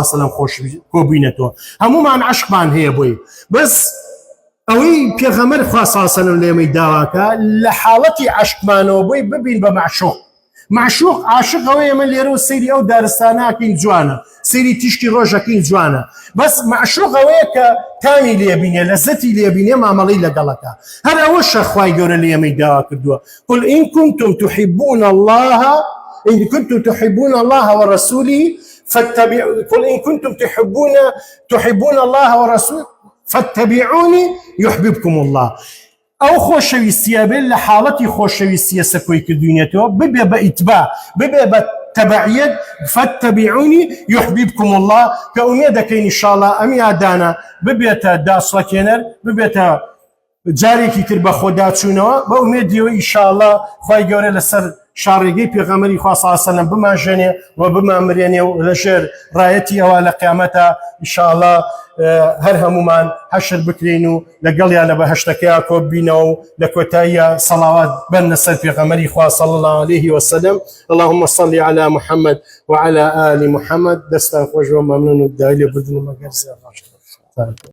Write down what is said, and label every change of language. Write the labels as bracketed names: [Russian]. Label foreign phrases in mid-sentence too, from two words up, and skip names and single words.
[Arabic] علیه و سلم [Central Kurdish] خۆش کۆبووینەتەوە هەموومان عەشقمان هەیە بۆی بەس ئەوەی پێغەمبەر خوا [Arabic] صلی الله علیه و سلم [Central Kurdish] لێمەی داواکە لە حاڵەتی عەشقمانەوە بۆی ببین بە معشوق عاشق ئەوەیە ئێمە لێرە و سەیری ئەو دارستاناکەین جوانە سەیری تیشکی ڕۆژەکەین جوانە بەس معشوق ئەوەیە کە تامی لێبینێ لەزەتی لێبینێ مامەڵەی لەگەڵەکە هەر ئەوە شەخوای گەورە لە ئێمەی داوا کردووە [Arabic] قل إن كنتم تحبون الله ورسوله قل إن كنتم تحبون الله ورسوله فاتبعوني يحببكم الله [Central Kurdish] ئەو خۆشەویستیە بێت لە حاڵەتی خۆشەویستیە سەکۆی کردوینێتەوە ببێ بە ئیتباع ببێ بە تەبعیەت [Arabic] فاتبعوني يحببكم الله [Central Kurdish] کە ئومێد دەکەین ئینشاءالله ئەم یادانە ببێتە داسڵەکێنەر ببێتە جارێکی تر بە خۆداچوونەوە بە ئومێدیەوە ئینشاءالله خوای گەورە لەسەر شارێگەی پێغەمبەری خوا [Arabic] صلی الله علیه و سلم [Central Kurdish] بمانژێنێ و بمامرێنێ و لەژێر ڕایەتی ئەوە لە قیامەتە ئینشاءالله هەر هەمومان حەشر بکرین و لەگەڵیان لە بەهەشتەکەیان کۆببینەوە و لە کۆتاییە سەڵاوات بەنە سەر پێغەمبەری خوا [Arabic] صلی الله عليه وسلم اللهم صل على محمد وعلى آل محمد [Central Kurdish] دەستان خۆش و مەمنون و دای لێبوردنم ئەگەر زیاد باشە